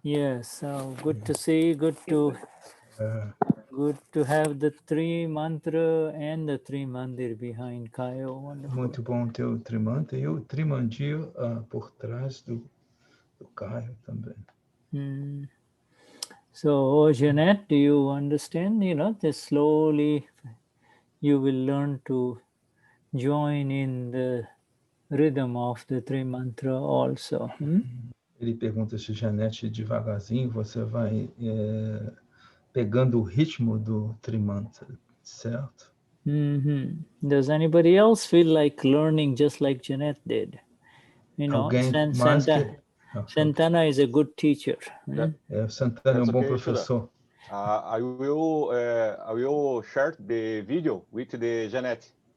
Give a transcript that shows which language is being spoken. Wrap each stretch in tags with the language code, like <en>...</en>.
<en>Yes, so good to see, good to have the three mantra and the three mandir behind Kayo. Wonderful.</en> <pt>Muito bom ter o Trimanta e o Trimandio por trás do Caio também. Hmm.</pt> <en>So, Jeanette, do you understand? That slowly you will learn to join in the rhythm of the three mantra also.</en> <pt>Ele pergunta se Janete, devagarzinho, você vai pegando o ritmo do Trimanta, certo?</pt> <en>Does anybody else feel like learning just like Jeanette did?</en> <pt>Alguém mais que...</pt> <en>Santana is a good teacher.</en> <pt>Santana é um bom</pt> <en>okay,</en> <pt>professor.</pt> <en>I will share the video with the Jeanette.</en>